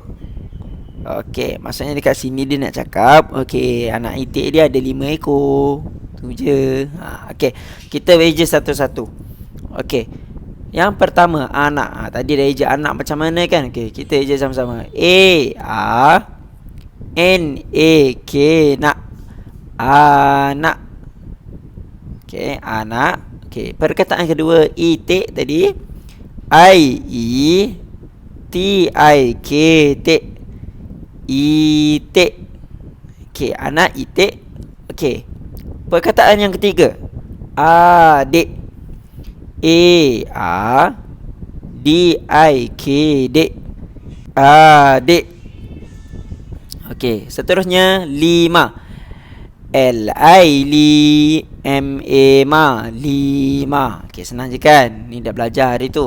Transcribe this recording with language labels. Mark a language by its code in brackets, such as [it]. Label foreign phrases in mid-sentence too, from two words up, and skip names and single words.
[ms] Okey, maksudnya dekat sini dia nak cakap, okey, anak itik dia ada 5 ekor. Tu je. Okey, kita eja satu-satu. Okey, yang pertama anak. Tadi dah eja anak macam mana kan? Okey, kita eja sama-sama. A-A-N-A-K nak. Anak. Okey, anak. Okey, perkataan kedua itik tadi. I-E-T-I-K tik. Itik. Okey, anak itik. Okey, perkataan yang ketiga. Adik. A-A-D-I-K dik. Adik. Okey, seterusnya 5. L-I-L-M-A-Ma. 5. Okey, senang je kan? Ni dah belajar hari tu.